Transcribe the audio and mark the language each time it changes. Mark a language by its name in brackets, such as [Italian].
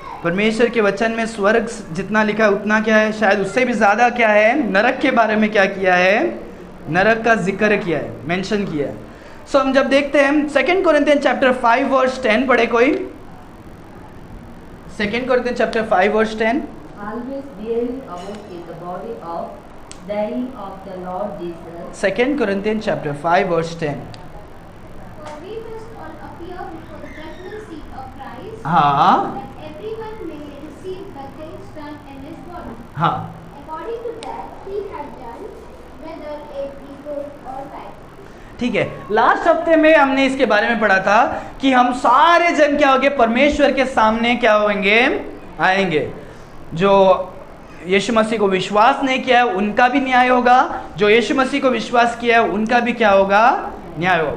[Hindi] परमेश्वर के वचन में स्वर्ग जितना लिखा है उतना क्या है, शायद उससे भी ज़्यादा क्या है, नरक के बारे में क्या किया है, नरक का जिक्र किया है, मेंशन किया है। सो हम जब देखते हैं 2 कोरिन्थियन चैप्टर 5 वर्स 10 पढ़े कोई। [English] 2 Corinthian chapter 5 verse 10। Always bearing about in the body of dying of the Lord Jesus. 2 Corinthians chapter 5 verse 10. For we must all appear before the judgment seat of Christ, [Hindi] हाँ [English] that everyone may receive the things done in his body, [Hindi] हाँ [English] according to that he had done, whether it be good or bad. [Hindi] ठीक है। Last हफ्ते में हमने इसके बारे में पढ़ा था कि हम सारे जन क्या होंगे, परमेश्वर के सामने क्या होंगे, आएंगे। जो यीशु मसीह को विश्वास नहीं किया है उनका भी न्याय होगा, जो यीशु मसीह को विश्वास किया है उनका भी क्या होगा, न्याय होगा।